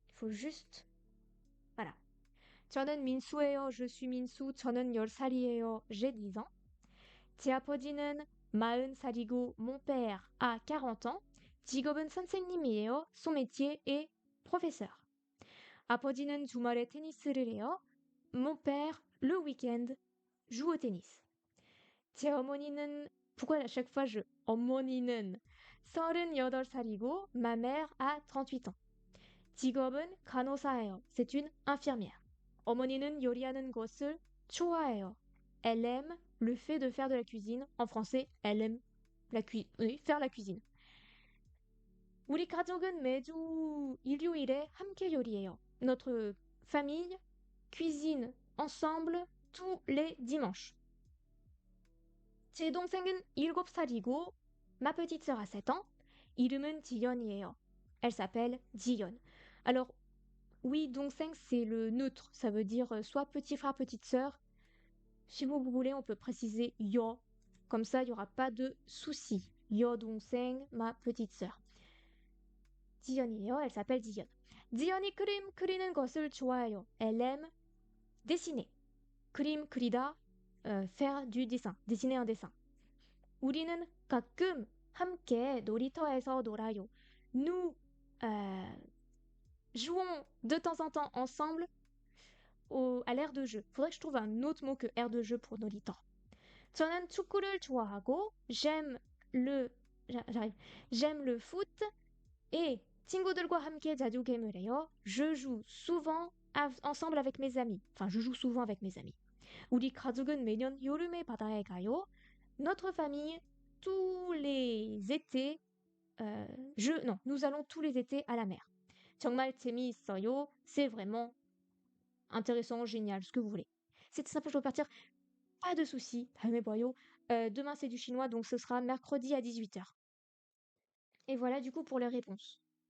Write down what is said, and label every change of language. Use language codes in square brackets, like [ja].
[fr] Il faut juste... Voilà. [ko] 저는 민수예요. [fr] Je suis 민수. [ko] 저는 10살이에요. [fr] J'ai 10 ans. [ko] 제 아버지는 40살이고 [fr] mon père a 40 ans. [ko] 직업은 선생님이에요. [fr] Son métier est professeur. [ko] 아버지는 주말에 테니스를 해요. [fr] Mon père, le week-end, joue au tennis. [ko] 제 어머니는, [fr] pourquoi à chaque fois je [ko] 어머니는 38살이고 [fr] ma mère a 38 ans. [ko] 직업은 간호사예요. [fr] C'est une infirmière. [ko] 어머니는 요리하는 것을 좋아해요. [fr] Elle aime le fait de faire de la cuisine. En français, elle aime oui, faire la cuisine. [ko] 우리 가족은 매주 일요일에 함께 요리해요. [fr] Notre famille cuisine ensemble tous les dimanches. [ko] 제 동생은 7살이고 [fr] ma petite sœur a 7 ans. [ko] 이름은 지연이에요. [fr] Elle s'appelle Jiyeon. Alors, oui, 동생, c'est le neutre. Ça veut dire soit petit frère, petite sœur. Si vous voulez, on peut préciser yo. Comme ça, il n'y aura pas de souci. Yo 동생, ma petite sœur. [ko] 지연이에요. [fr] Elle s'appelle Jiyeon. [ko] 지연이 그림 그리는 것을 좋아해요. [fr] Elle aime dessiner. 그림 그리다, faire du dessin. Dessiner un dessin. [ko] 우리는 가끔 함께 놀이터에서 놀아요. [fr] Nous jouons de temps en temps ensemble à l'aire de jeu. Faudrait que je trouve un autre mot que aire de jeu pour 놀이터. [ko] 저는 축구를 좋아하고 [fr] j'arrive. J'aime le foot et [ko] 친구들과 함께 자주 게임을 해요. [fr] Je joue souvent ensemble avec mes amis. Enfin, je joue souvent avec mes amis. [ko] 우리 가족은 매년 여름에 바다에 가요. [fr] Notre famille, tous les étés, non, nous allons tous les étés à la mer. [ko] 정말 재미있어요. [fr] C'est vraiment intéressant, génial, ce que vous voulez. C'est simple, je dois partir. Pas de soucis. Demain, c'est du chinois, donc ce sera mercredi à 18h. Et voilà, du coup, pour les réponses.